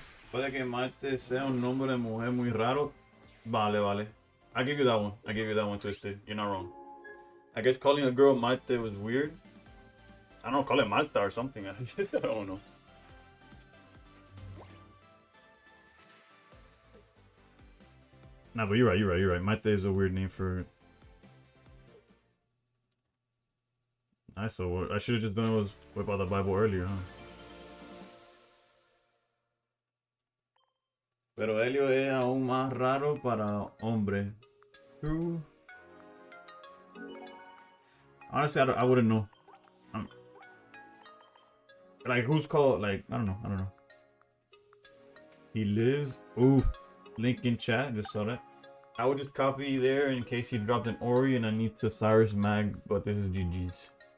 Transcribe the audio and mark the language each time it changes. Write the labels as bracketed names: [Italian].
[Spanish] Puede que Marte sea un nombre de mujer muy raro. Vale, vale. [English] I give you that one. I give you that one, Twisted. You're not wrong. I guess calling a girl Marte was weird. I don't know, call it Malta or something. I don't know. Nah, but you're right. Marte is a weird name for... I saw. I should have just done it was whip out the Bible earlier, huh? [Spanish] Pero Helio es aún más raro para hombre. [English] True. Honestly, I wouldn't know. Like, who's called? Like, I don't know. He lives. Ooh, link in chat. Just saw that. I would just copy there in case he dropped an Ori and I need to Cyrus Mag, but this is GG's.